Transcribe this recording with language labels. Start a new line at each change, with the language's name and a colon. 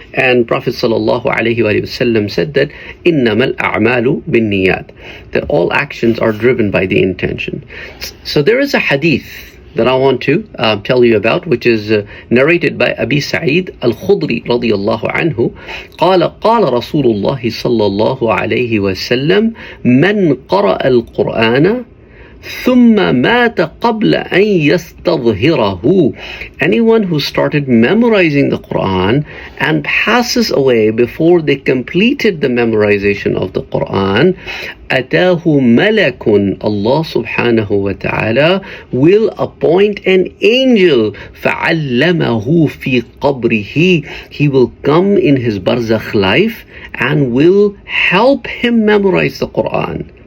English: And Prophet ﷺ said that
Arabic: إِنَّمَا الْأَعْمَالُ بِالنِّيَّاتِ,
English: that all actions are driven by the intention. So there is a hadith that I want to tell you about, which is narrated by Abi Sa'id al-Khudri radiyallahu anhu.
Arabic: قال رسول الله صلى الله عليه وسلم من قرأ القرآن ثم مات قبل أن يستظهره.
English: Anyone who started memorizing the Quran and passes away before they completed the memorization of the Quran,
Arabic: أتاه ملك,
English: Allah subhanahu wa ta'ala will appoint an angel,
Arabic: فعلمه في قبره,
English: he will come in his Barzakh life and will help him memorize the Quran.